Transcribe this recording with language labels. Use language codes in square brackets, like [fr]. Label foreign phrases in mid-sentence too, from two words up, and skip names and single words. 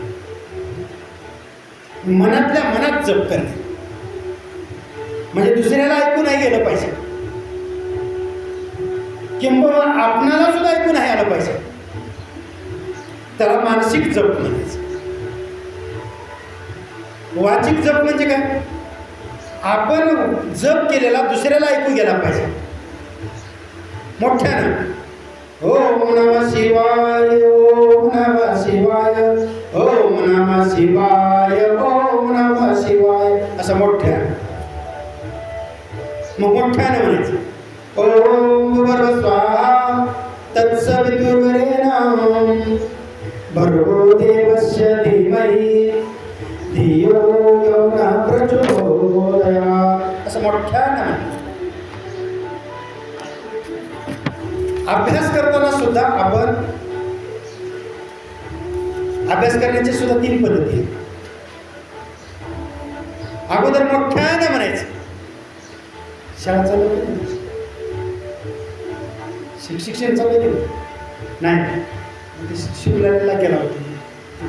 [mr] मनातल्या मनात जप करणे, म्हणजे दुसऱ्याला ऐकू नाही गेलं पाहिजे, किंवा आपणाला सुद्धा ऐकू नाही आलं पाहिजे, त्याला मानसिक जप म्हणायचं. वाचिक जप म्हणजे काय? आपण जप केलेला दुसऱ्याला ऐकू गेला पाहिजे मोठ्यानं. [sa] ओम नमः शिवाय, ओम नमः शिवाय, ओम नमः शिवाय, ओम नमः शिवाय, [mr] असं मोठ्यानं. मग मोठ्यानं म्हणायचं. [sa] ओम भूर्भुवः स्वाहा तत्सवितुर्वरेण्यं भर्गो देवस्य धीमहि धियो यो नः प्रचोदयात्, [mr] असं मोठ्यानं म्हणायचं. अभ्यास करताना सुद्धा आपण अभ्यास करण्याची सुद्धा 3 पद्धती आहेत. अगोदर मोठ्यानं म्हणायचं. शाळा चालू केली, शिक्षण चालू केलं नाही, शिवला केला होता.